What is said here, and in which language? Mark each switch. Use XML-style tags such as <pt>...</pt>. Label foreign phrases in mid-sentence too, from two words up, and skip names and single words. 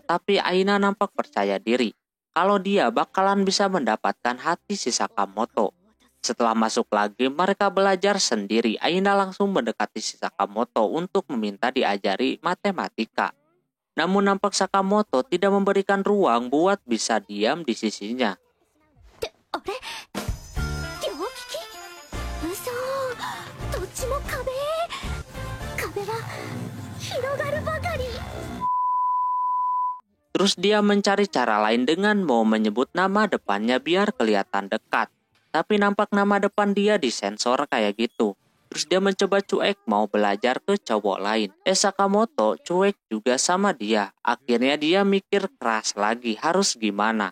<id>Tapi Aina nampak percaya diri kalau dia bakalan bisa mendapatkan hati si Sakamoto. Setelah masuk lagi mereka belajar sendiri. Aina langsung mendekati si Sakamoto untuk meminta diajari matematika. Namun nampak Sakamoto tidak memberikan ruang buat bisa diam di sisinya.</id> <ja>あれ両利き嘘どっちも壁は広がるばかり</ja> <id>Terus dia mencari cara lain dengan mau menyebut nama depannya biar kelihatan dekat. Tapi nampak nama depan dia disensor kayak gitu. Terus dia mencoba cuek mau belajar ke cowok lain. Sakamoto cuek juga sama dia. Akhirnya dia mikir keras lagi harus gimana.</id>